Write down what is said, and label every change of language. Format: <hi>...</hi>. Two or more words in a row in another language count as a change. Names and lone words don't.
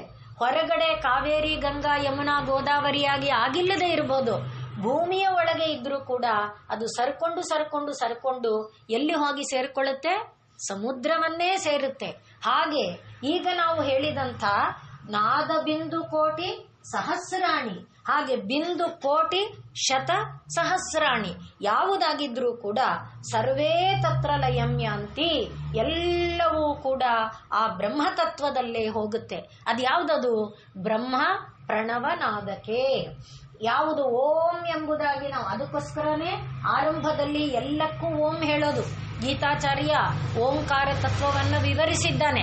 <kn>ಹೊರಗಡೆ ಕಾವೇರಿ ಗಂಗಾ ಯಮುನಾ ಗೋದಾವರಿಯಾಗಿ ಆಗಿಲ್ಲದೆ ಇರಬಹುದು, ಭೂಮಿಯ ಒಳಗೆ ಇದ್ರೂ ಕೂಡ ಅದು ಸರ್ಕೊಂಡು ಎಲ್ಲಿ ಹೋಗಿ ಸೇರ್ಕೊಳ್ಳುತ್ತೆ, ಸಮುದ್ರವನ್ನೇ ಸೇರುತ್ತೆ. ಹಾಗೆ ಈಗ ನಾವು ಹೇಳಿದಂಥ</kn> <sa>ನಾದ ಬಿಂದು ಕೋಟಿ ಸಹಸ್ರಾಣಿ, ಹಾಗೆ ಬಿಂದು ಕೋಟಿ ಶತ ಸಹಸ್ರಾಣಿ</sa> <kn>ಯಾವುದಾಗಿದ್ರೂ ಕೂಡ</kn> <sa>ಸರ್ವೇ ತತ್ರ ಲಯಂ ಯಾಂತಿ,</sa> <kn>ಎಲ್ಲವೂ ಕೂಡ ಆ ಬ್ರಹ್ಮತತ್ವದಲ್ಲೇ ಹೋಗುತ್ತೆ. ಅದ್ಯಾವುದದು? ಬ್ರಹ್ಮ ಪ್ರಣವನಾದಕ್ಕೆ. ಯಾವುದು ಓಂ ಎಂಬುದಾಗಿ ನಾವು ಅದಕ್ಕೋಸ್ಕರನೇ ಆರಂಭದಲ್ಲಿ ಎಲ್ಲಕ್ಕೂ ಓಂ ಹೇಳೋದು. ಗೀತಾಚಾರ್ಯ ಓಂಕಾರ ತತ್ವವನ್ನು ವಿವರಿಸಿದ್ದಾನೆ.</kn>